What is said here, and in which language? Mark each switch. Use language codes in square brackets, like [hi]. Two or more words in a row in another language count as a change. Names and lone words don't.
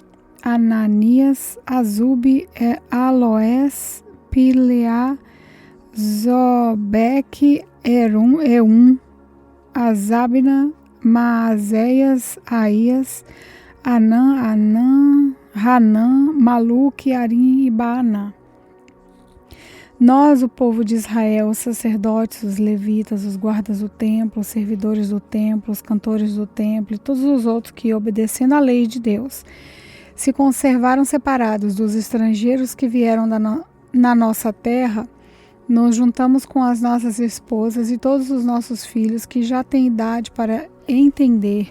[pt] Ananias, Azube, Aloés, Pileá, Zobeque, Eum, Azabna, Maazéias, Aías, Hanã, Maluque, Arim e Baanã. Nós, o povo de Israel, os sacerdotes, os levitas, os guardas do templo, os servidores do templo, os cantores do templo e todos os outros que, obedecendo à lei de Deus, se conservaram separados dos estrangeiros que vieram na nossa terra, nos juntamos com as nossas esposas e todos os nossos filhos que já têm idade para entender.